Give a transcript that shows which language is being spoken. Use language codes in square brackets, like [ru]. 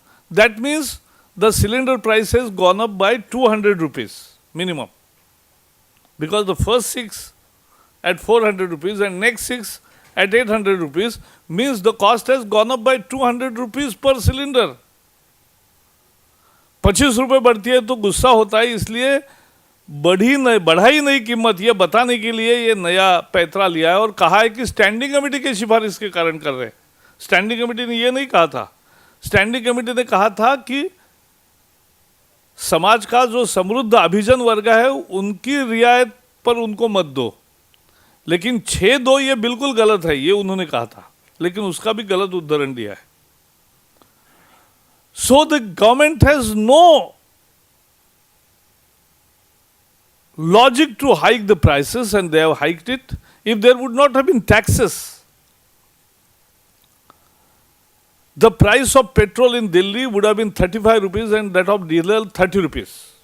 [en] That means the cylinder price has gone up by 200 rupees minimum. Because the first 6 at 400 rupees and next 6 at 800 rupees means the cost has gone up by 200 rupees per cylinder. [hi] 25 रुपए बढ़ती है तो गुस्सा होता है, इसलिए बढ़ाई नहीं कीमत, ये बताने के लिए ये नया पैतरा लिया है और कहा है कि स्टैंडिंग कमेटी की सिफारिश के कारण कर रहे हैं। स्टैंडिंग कमेटी ने ये नहीं कहा था। स्टैंडिंग कमेटी ने कहा था कि समाज का जो समृद्ध अभिजन वर्ग है उनकी रियायत पर उनको मत दो, लेकिन 6-2 ये बिल्कुल गलत है, ये उन्होंने कहा था, लेकिन उसका भी गलत उदाहरण दिया है। [en] So the government has no logic to hike the prices and they have hiked it. If there would not have been taxes, the price of petrol in Delhi would have been 35 rupees and that of diesel 30 rupees.